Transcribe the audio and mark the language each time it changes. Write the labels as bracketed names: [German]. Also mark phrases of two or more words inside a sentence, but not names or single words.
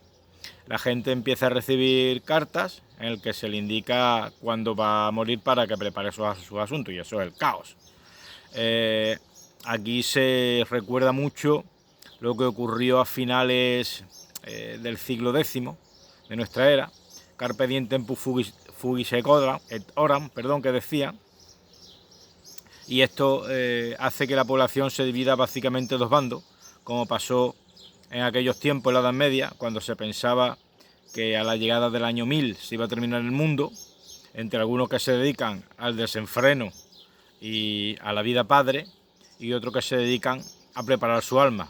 [Spanish] La gente empieza a recibir cartas en el que se le indica cuándo va a morir para que prepare sus asuntos, y eso es el caos. Aquí se recuerda mucho lo que ocurrió a finales del siglo X de nuestra era, [Latin] Carpe diem tempus fugit et oram, [Spanish] que decía, y esto hace que la población se divida básicamente en dos bandos, como pasó en aquellos tiempos, en la Edad Media, cuando se pensaba que a la llegada del año 1000 se iba a terminar el mundo, entre algunos que se dedican al desenfreno y a la vida padre, y otros que se dedican a preparar su alma.